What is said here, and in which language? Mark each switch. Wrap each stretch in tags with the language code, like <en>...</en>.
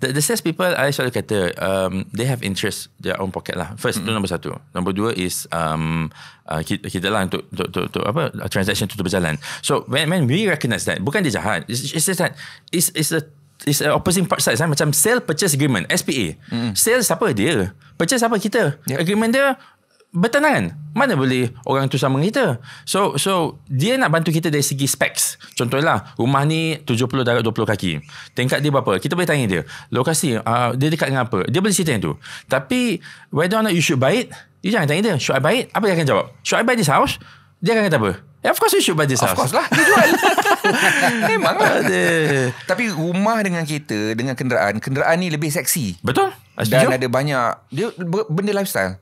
<en>The sales people, I</en> <ms>selalu kata,</ms> <en>they have interest their own pocket lah. First,</en> <ms>itu nombor satu. Nombor dua is kita lah untuk apa, transaction tu berjalan.</ms> <en>So when we recognize that,</en> <ms>bukan dia jahat,</ms> <en>it's just that it's a opposing part side.</en> <ms>Macam sale purchase agreement, SPA. Sale siapa dia? Purchase siapa kita? Agreement dia bertentangan. Mana boleh orang tu sama kita? So dia nak bantu kita dari segi specs. Contohnya rumah ni 70 darab 20 kaki. Tingkat dia berapa? Kita boleh tanya dia. Lokasi dia dekat dengan apa? Dia boleh cerita yang tu.</ms> <en>Tapi whether or not you should buy it, you</en> <ms>jangan tanya dia,</ms> <en>should I buy it?</en> <ms>Apa dia akan jawab?</ms> <en>Should I buy this house?</en> <ms>Dia akan kata apa?</ms> <en>Of course you should buy this house. Of course</en> <ms>lah, dia jual. Memang lah. Tapi rumah dengan kereta, dengan kenderaan ni lebih seksi. Betul. Dan ada banyak dia benda lifestyle.</ms>